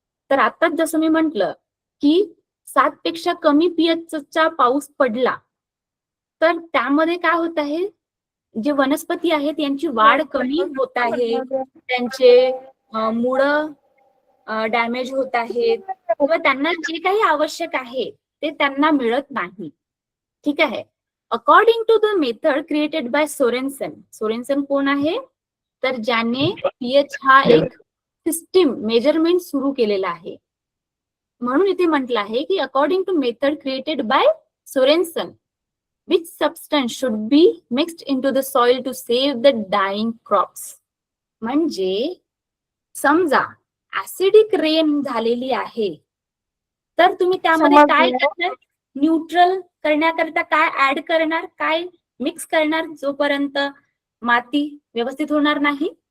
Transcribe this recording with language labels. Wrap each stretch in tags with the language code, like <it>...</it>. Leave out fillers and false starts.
<mr>तर आताच जसं मी म्हटलं की 7 पेक्षा कमी पीएचचा पाऊस पडला तर त्यामध्ये काय होत आहे, जे वनस्पती आहेत यांची वाढ कमी होत आहे, त्यांचे मुळं डॅमेज होत आहेत किंवा त्यांना जे काही आवश्यक आहे ते त्यांना मिळत नाही. ठीक आहे.</mr> <en>According to the method created by Sorensen.</en> <mr>Sorensen कोण आहे? तर ज्याने पीएच हा एक सिस्टीम मेजरमेंट सुरू केलेला आहे. म्हणून इथे म्हटलं आहे की</mr> <en>According to method created by Sorensen which substance should be mixed into the soil to save the dying crops.</en> <mr>म्हणजे समजा ऍसिडिक रेन झालेली आहे तर तुम्ही त्यामध्ये काय करणार? न्यूट्रल करण्याकरिता काय ऍड करणार, काय मिक्स करणार जोपर्यंत माती व्यवस्थित होणार नाही?</mr>